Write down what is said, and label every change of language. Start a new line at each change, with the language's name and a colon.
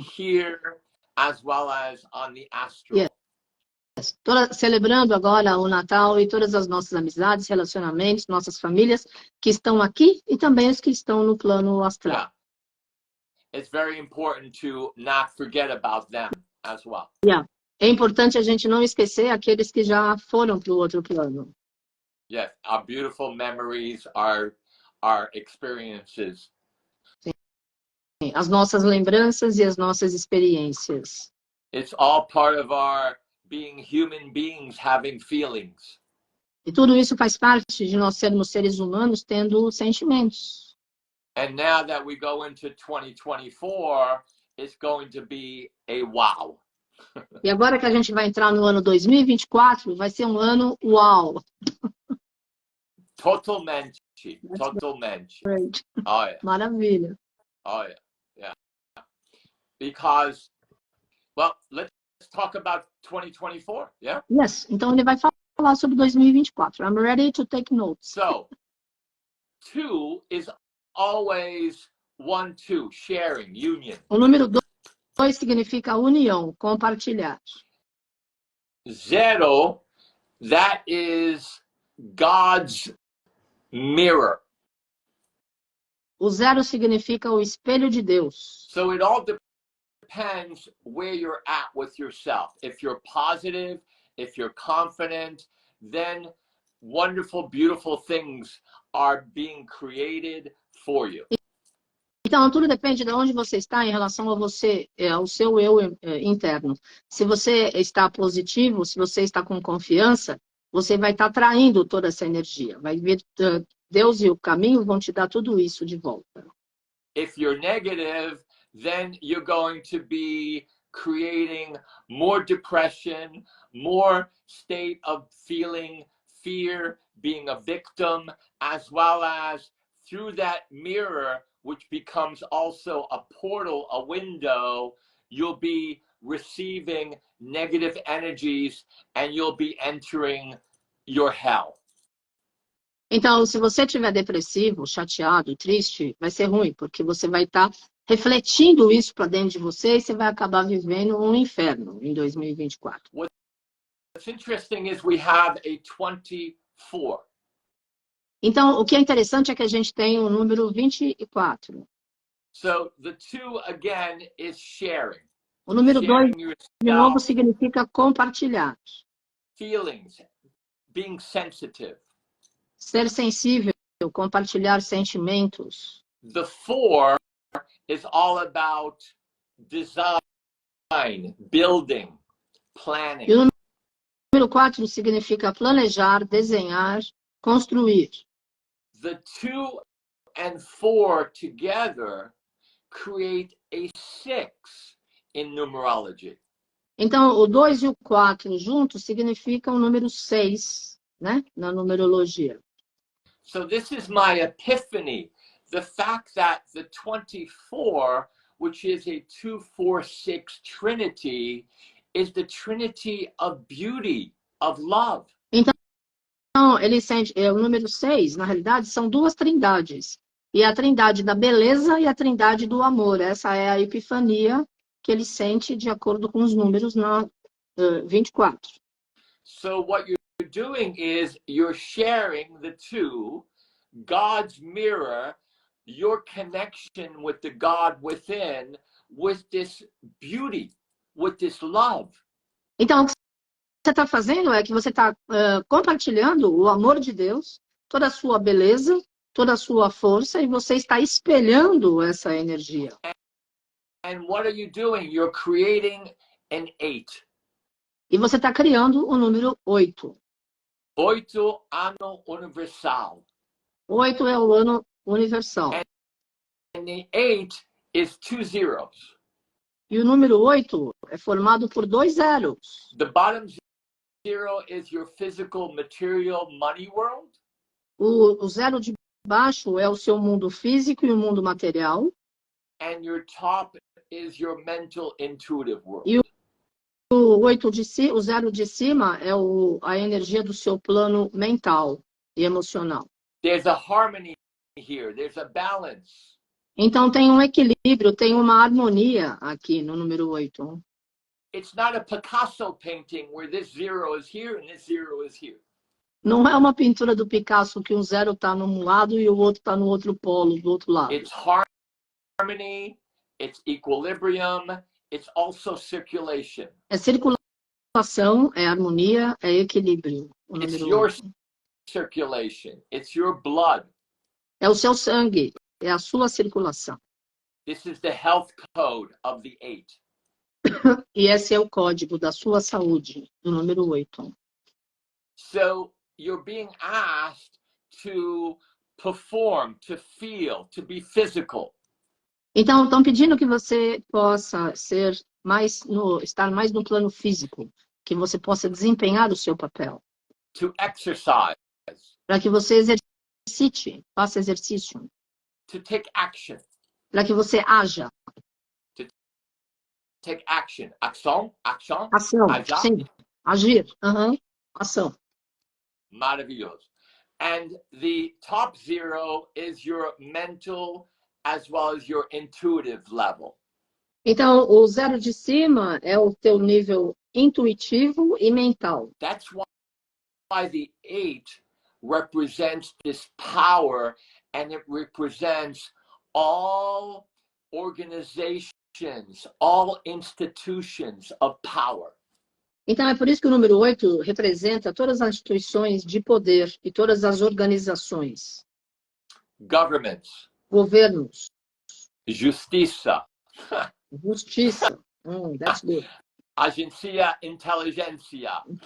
English: Here as well as on the astral. Yes.
Portuguese: Celebrando agora o Natal e todas as nossas amizades, relacionamentos, nossas famílias que estão aqui e também os que estão no plano astral.
English: Yeah. It's very important to not forget about them as well. Yeah.
Portuguese: É importante a gente não esquecer aqueles que já foram para o outro plano.
English: Yes, our beautiful memories, our experiences.
Portuguese: Sim. As nossas lembranças e as nossas experiências.
English: It's all part of our being human beings, having feelings.
Portuguese: E tudo isso faz parte de nós sermos seres humanos tendo sentimentos.
English: And now that we go into 2024, it's going to be a wow.
Portuguese: E agora que a gente vai entrar no ano 2024, vai ser um ano uau. Totalmente.
English: Great. Oh, yeah.
Portuguese: Maravilha.
English: Oh, yeah. Because, well, let's talk about 2024, yeah?
Portuguese: Yes, então ele vai falar sobre 2024.
English: I'm ready to take notes. So, 2 is always 1, 2, sharing, union.
Portuguese: O número 2 significa união, compartilhar.
English: 0 That is God's mirror.
Portuguese: O 0 significa o espelho de Deus.
English: So it all depends where you're at with yourself. If you're positive, if you're confident, then wonderful, beautiful things are being created for you.
Portuguese: Então, tudo depende de onde você está em relação a você, ao seu eu interno. Se você está positivo, se você está com confiança, você vai estar atraindo toda essa energia. Vai vir, Deus e o caminho vão te dar tudo isso de volta.
English: If you're negative, then you're going to be creating more depression, more state of feeling fear, being a victim, as well as through that mirror, which becomes also a portal, a window, you'll be receiving negative energies and you'll be entering your hell.
Portuguese: Então, se você estiver depressivo, chateado, triste, vai ser ruim, porque você vai estar refletindo isso para dentro de você e você vai acabar vivendo um inferno em 2024.
English: What's interesting is we have a 24.
Portuguese: Então, o que é interessante é que a gente tem o número 24.
English: So the 2 again is sharing.
Portuguese: O número 2,
English: Sharing
Portuguese: de novo,
English: yourself,
Portuguese: significa compartilhar.
English: feelings, being sensitive.
Portuguese: Ser sensível, compartilhar sentimentos.
English: The 4 is all about design, building, planning.
Portuguese: E o número 4 significa planejar, desenhar, construir.
English: The 2 and 4 together create a 6 in numerology.
Portuguese: Então, o 2 e o 4 juntos significam o número 6, né? Na numerologia.
English: So this is my epiphany. The fact that the 24, which is a 2-4-6 trinity, is the trinity of beauty, of love.
Portuguese: Então, ele sente, o número 6, na realidade, são duas trindades. E a trindade da beleza e a trindade do amor. Essa é a epifania que ele sente de acordo com os números na 24.
English: So what you're doing is you're sharing the 2, God's mirror, your connection with the God within, with this beauty, with this love.
Portuguese: Então, o que você está fazendo é que você está compartilhando o amor de Deus, toda a sua beleza, toda a sua força, e você está espelhando essa energia.
English: And what are you doing? You're creating an 8.
Portuguese: E você está criando o número 8. 8 ano universal. 8 é o ano universal.
English: And the 8 is 2 zeros.
Portuguese: E o número 8 é formado por 2 zeros.
English: The bottom 0 is your physical material money world.
Portuguese: O 0 de baixo é o seu mundo físico e o mundo material.
English: And your top is your mental intuitive world.
Portuguese: E o 0 de cima é a energia do seu plano mental e emocional.
English: There's a harmony here. There's a balance.
Portuguese: Então tem um equilíbrio, tem uma harmonia aqui no número 8.
English: It's not a Picasso painting where this 0 is here and this 0 is here.
Portuguese: Não é uma pintura do Picasso que um 0 está num lado e o outro está no outro polo, do outro lado.
English: It's harmony, it's equilibrium, it's also circulation.
Portuguese: É circulação, é harmonia, é equilíbrio. O
English: It's
Portuguese: número
English: your
Portuguese: 8.
English: circulation. It's your blood.
Portuguese: É o seu sangue, é a sua circulação.
English: This is the health code of the 8.
Portuguese: E esse é o código da sua saúde, do número 8.
English: So you're being asked to perform, to feel, to be physical.
Portuguese: Então, estão pedindo que você possa estar mais no plano físico, que você possa desempenhar o seu papel.
English: To exercise.
Portuguese: Para que você exercite, faça exercício.
English: To take action.
Portuguese: Para que você haja.
English: Take action. Ação.
Portuguese: Ação, Ajar. sim. Agir. Ação. Maravilhoso.
English: And the top 0 is your mental as well as your intuitive level.
Portuguese: Então, o 0 de cima é o teu nível intuitivo e mental.
English: That's why the 8 represents this power, and it represents all organizations, all institutions of power.
Portuguese: Então, é por isso que o número 8 representa todas as instituições de poder e todas as organizações.
English: Governments.
Portuguese: Governos. Justiça.
English: Justiça. That's good.
Portuguese: Agência Inteligência.